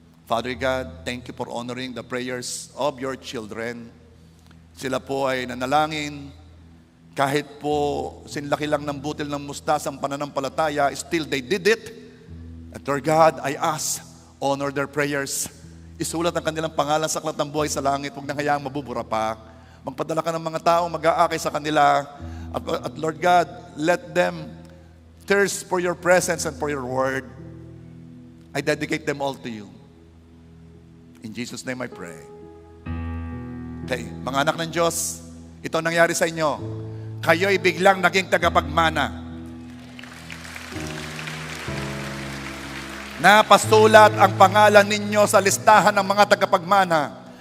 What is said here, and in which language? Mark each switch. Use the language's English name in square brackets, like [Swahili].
[English] Father God, thank you for honoring the prayers of your children. [Filipino] Sila po ay nanalangin, kahit po sinlaki lang ng butil ng mustas ang pananampalataya, [English] still they did it. And Lord God, I ask, honor their prayers. [Filipino] Isulat ang kanilang pangalan sa aklat ng buhay sa langit, huwag nang hayaang mabubura pa. Magpadala ka ng mga taong mag-aakay sa kanila. [English] At Lord God, let them thirst for your presence and for your word. I dedicate them all to you. In Jesus' name I pray. [Filipino] Okay, mga anak ng Diyos, ito nangyari sa inyo. Kayo'y biglang naging tagapagmana. Napasulat ang pangalan ninyo sa listahan ng mga tagapagmana.